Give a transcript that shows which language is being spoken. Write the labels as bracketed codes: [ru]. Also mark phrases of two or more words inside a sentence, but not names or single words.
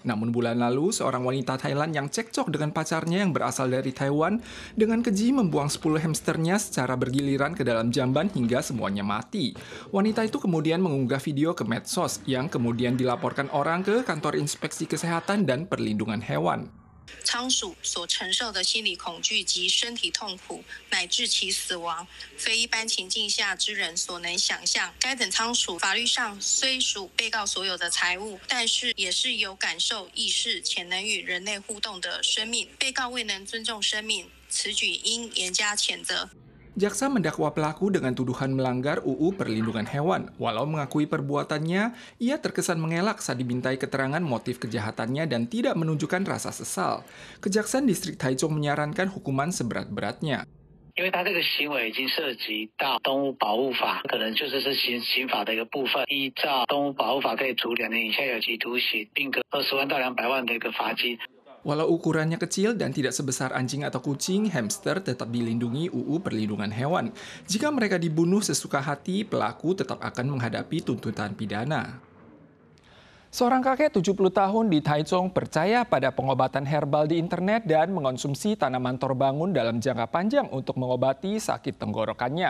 [id] Namun bulan lalu, seorang wanita Thailand yang cekcok dengan pacarnya yang berasal dari Taiwan dengan keji membuang 10 hamsternya secara bergiliran ke dalam jamban hingga semuanya mati. Wanita itu kemudian mengunggah video ke medsos yang kemudian dilaporkan orang ke kantor inspeksi kesehatan dan perlindungan hewan. [zh] 仓鼠所承受的心理恐惧及身体痛苦，乃至其死亡，非一般情境下之人所能想象。该等仓鼠法律上虽属被告所有的财物，但是也是有感受、意识且能与人类互动的生命。被告未能尊重生命，此举应严加谴责。 [id] Jaksa mendakwa pelaku dengan tuduhan melanggar UU Perlindungan Hewan. Walau mengakui perbuatannya, ia terkesan mengelak saat dimintai keterangan motif kejahatannya dan tidak menunjukkan rasa sesal. Kejaksaan Distrik Taichung menyarankan hukuman seberat-beratnya. [zh] 因为他这个行为已经涉及到动物保护法，可能就是刑法的一个部分。依照动物保护法，可以处2年以下有期徒刑，并科20万到200万的一个罚金。 [id] Walau ukurannya kecil dan tidak sebesar anjing atau kucing, hamster tetap dilindungi UU Perlindungan Hewan. Jika mereka dibunuh sesuka hati, pelaku tetap akan menghadapi tuntutan pidana. Seorang kakek 70 tahun di Taichung percaya pada pengobatan herbal di internet dan mengonsumsi tanaman torbangun dalam jangka panjang untuk mengobati sakit tenggorokannya.